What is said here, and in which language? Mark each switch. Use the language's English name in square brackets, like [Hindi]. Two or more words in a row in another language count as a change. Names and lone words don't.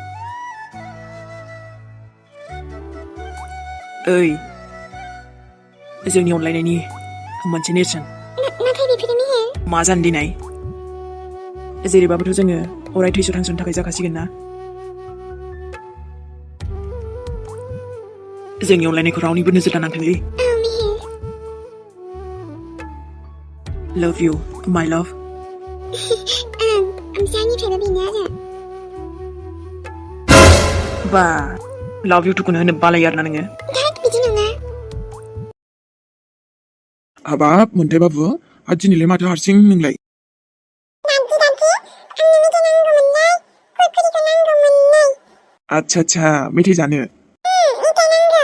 [Bodo] ओइ जोंनि अनलायनायनि मोनसे नेरसोन नाथाय बेफोरो मेहेर मा जानो दिनै जेरैबाबोथ' जोङो अराय थैस' थांस'नि थाखाय जाखासिगोन ना जोंनि अनलायनायखौ रावनिबो नोजोर दानांथोंलै औ मेहेर [English] love you my love [Bodo] ओमफ्राय आंनिफ्रायबो बेनो आरो बा [English] love you [Bodo] थुखौनो होनो बालायो आरोना नोङो धोद बिदि नङा हाबाब मोन्थाय बाबु दिनैलाय माथो हारसिं नोंलाय दान्थि आंनो मेथाइ नांगौमोनलै खुरखुरिखौ नांगौमोनलै आच्छा मेथाइ जानो मेथाइ नांगौ